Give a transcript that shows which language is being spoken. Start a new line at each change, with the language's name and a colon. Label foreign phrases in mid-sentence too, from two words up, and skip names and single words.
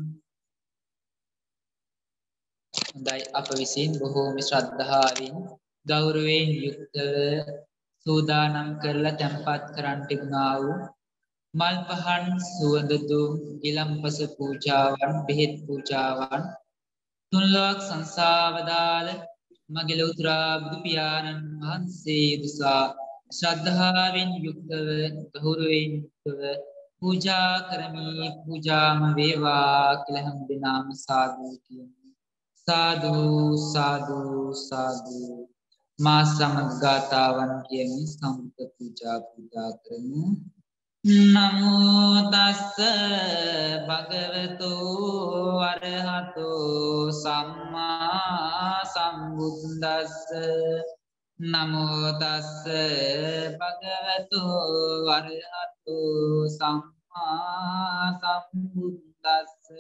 Sinhala: හොඳයි, අප විසින් බොහෝම ශ්‍රද්ධාවෙන් ගෞරවයෙන් යුක්තව සූදානම් කරලා තැන්පත් කරන්ට තිබුණා වූ මල් පහන් සුවඳ දුම් ගිලම්පස පූජාවන් බෙහෙත් පූජාවන් තුන්ලොවක් සංසාවදාල මගේ ලෞතුරා බුදු පියාණන් වහන්සේ දුසා ශ්‍රද්ධාවෙන් යුක්තව ගෞරවයෙන් යුක්තව පූජා කරමි. පූජාම වේවා කියලා හැම දිනම සාදු කියමු. සාදු සාදු සාදු. මා සමග ගාතාවන් කියමින් සම්පූර්ණ පූජා කරමු.
Pali: Namo tassa bhagavato arahato samma sambuddhassa. Namo tassa bhagavato arahato samma sambuddhassa.